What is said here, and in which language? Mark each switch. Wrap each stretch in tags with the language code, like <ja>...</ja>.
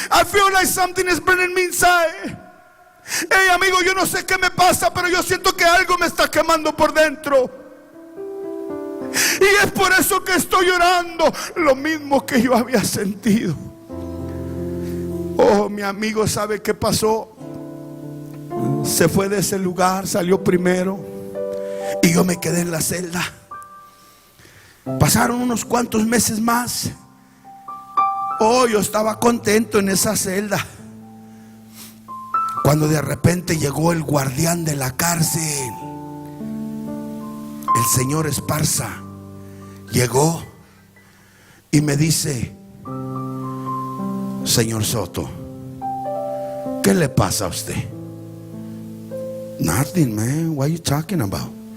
<en>I feel like something is burning me inside.</en> <es>Hey, amigo, yo no sé qué me pasa, pero yo siento que algo me está quemando por dentro. Y es por eso que estoy llorando, lo mismo que yo había sentido. Oh, mi amigo, ¿sabe qué pasó? Se fue de ese lugar, salió primero, y yo me quedé en la celda. Pasaron unos cuantos meses más. Oh, yo estaba contento en esa celda, cuando de repente llegó el guardián de la cárcel, el señor Esparza. Llegó y me dice, señor Soto, ¿qué le pasa a usted?</es> <en>Nothing, man. What are you talking about?</en>